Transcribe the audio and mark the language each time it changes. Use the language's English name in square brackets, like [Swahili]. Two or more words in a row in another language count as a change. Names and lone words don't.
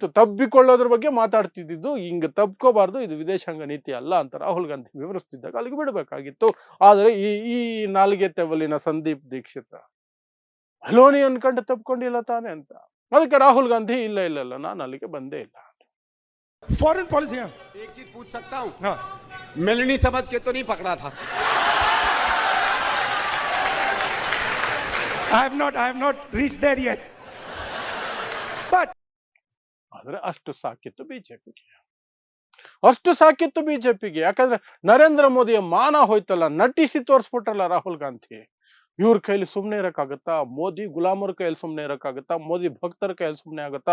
[Kannada] ತಬ್ಬಿಕೊಳ್ಳೋದ್ರ ಬಗ್ಗೆ ಮಾತಾಡ್ತಿದ್ದು, ಹಿಂಗ ತಬ್ಕೋಬಾರ್ದು, ಇದು ವಿದೇಶಾಂಗ ನೀತಿ ಅಲ್ಲ ಅಂತ ರಾಹುಲ್ ಗಾಂಧಿ ವಿವರಿಸ್ತಿದ್ದಾಗ ಅಲ್ಲಿಗೆ ಬಿಡಬೇಕಾಗಿತ್ತು. ಆದರೆ ಈ ನಾಲಿಗೆ ತೆವಲಿನ ಸಂದೀಪ್ ದೀಕ್ಷಿತ್ ಅಲೋನಿ ಅನ್ಕೊಂಡು ತಪ್ಕೊಂಡಿಲ್ಲ ತಾನೆ ಅಂತ. ಅದಕ್ಕೆ ರಾಹುಲ್ ಗಾಂಧಿ ಇಲ್ಲ ನಾನು ಅಲ್ಲಿಗೆ ಬಂದೇ ಇಲ್ಲ. [English] foreign policy. [Hindi] एक चीज पूछ सकता हूँ? हाँ. मिलनी समझ के तो नहीं पकड़ा था? [English] I have not reached there yet. But [Kannada] ಆದ್ರೆ ಅಷ್ಟು ಸಾಕಿತ್ತು ಬಿಜೆಪಿಗೆ. ಯಾಕಂದ್ರೆ ನರೇಂದ್ರ ಮೋದಿಯ ಮಾನ ಹೋಯ್ತಲ್ಲ, ನಟಿಸಿ ತೋರಿಸ್ಬಿಟ್ರಲ್ಲ ರಾಹುಲ್ ಗಾಂಧಿ. ಇವ್ರ ಕೈಲಿ ಸುಮ್ಮನೆ ಇರಕ್ಕಾಗತ್ತಾ? ಮೋದಿ ಗುಲಾಮರ ಕೈಯಲ್ಲಿ ಸುಮ್ಮನೆ ಇರಕ್ಕಾಗತ್ತಾ? ಮೋದಿ ಭಕ್ತರ ಕೈಯಲ್ಲಿ ಸುಮ್ಮನೆ ಆಗತ್ತಾ?